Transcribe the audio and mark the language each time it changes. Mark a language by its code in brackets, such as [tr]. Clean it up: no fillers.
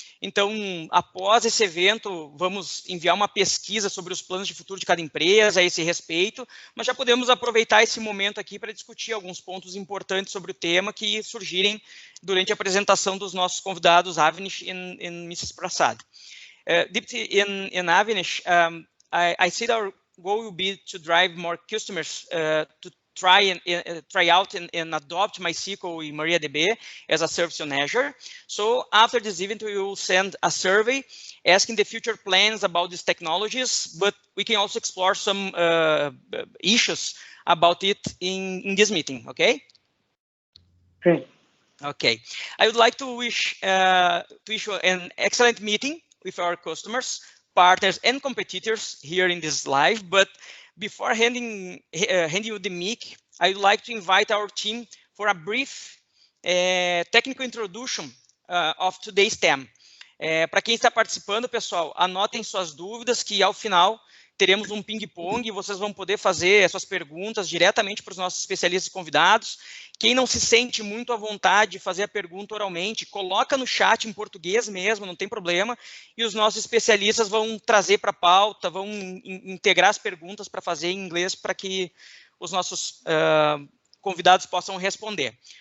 [pt] Então, após esse evento, vamos enviar uma pesquisa sobre os planos de futuro de cada empresa a esse respeito, mas já podemos aproveitar esse momento aqui para discutir alguns pontos importantes sobre o tema que surgirem durante a apresentação dos nossos convidados, Avnish e Mrs. Prasad. [en] Deepti, in Avnish, I see that our goal will be to drive more customers to try out and adopt MySQL in MariaDB as a service on Azure. So after this event, we will send a survey asking the future plans about these technologies, but we can also explore some issues about it in this meeting, okay? Great. Okay. I would like to wish to issue an excellent meeting with our customers, partners, and competitors here in this live, but before handing you the mic, I would like to invite our team for a brief technical introduction of today's theme. [pt] Para quem está participando, pessoal, anotem suas dúvidas, que ao final teremos um ping-pong e vocês vão poder fazer suas perguntas diretamente para os nossos especialistas e convidados. Quem não se sente muito à vontade de fazer a pergunta oralmente, coloca no chat em português mesmo, não tem problema, e os nossos especialistas vão trazer para a pauta, vão integrar as perguntas para fazer em inglês para que os nossos convidados possam responder.